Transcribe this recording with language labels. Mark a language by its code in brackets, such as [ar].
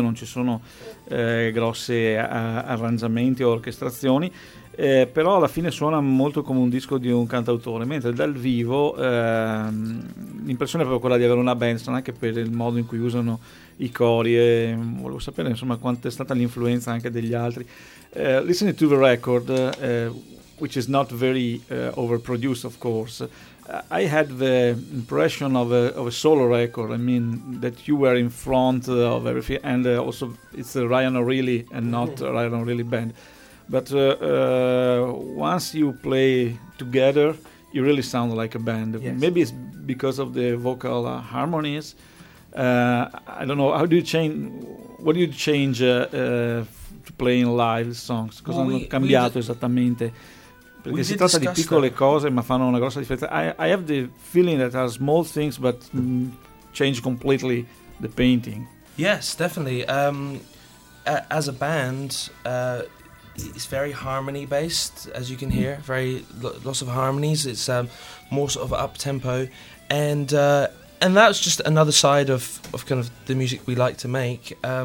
[it] Non ci sono grossi arrangiamenti o orchestrazioni, però alla fine suona molto come un disco di un cantautore, mentre dal vivo l'impressione è proprio quella di avere una band, anche per il modo in cui usano i cori. E volevo sapere, insomma, quanto è stata l'influenza anche degli altri. [en] Listening to the record, which is not very overproduced, of course, I had the impression of a solo record. I mean, that you were in front of everything, and also it's Ryan O'Reilly and not Ryan O'Reilly band. But once you play together, you really sound like a band. Yes. Maybe it's because of the vocal harmonies. I don't know. How do you change? What do you change? Playing live songs, [it] cosa hanno cambiato esattamente, perché si tratta di piccole cose ma fanno una grossa differenza. [en] I have the feeling that are small things but change completely the painting. Yes, definitely. As a band, it's very harmony based, as you can hear, very lots of harmonies. It's more sort of up tempo, and that's just another side of kind of the music we like to make.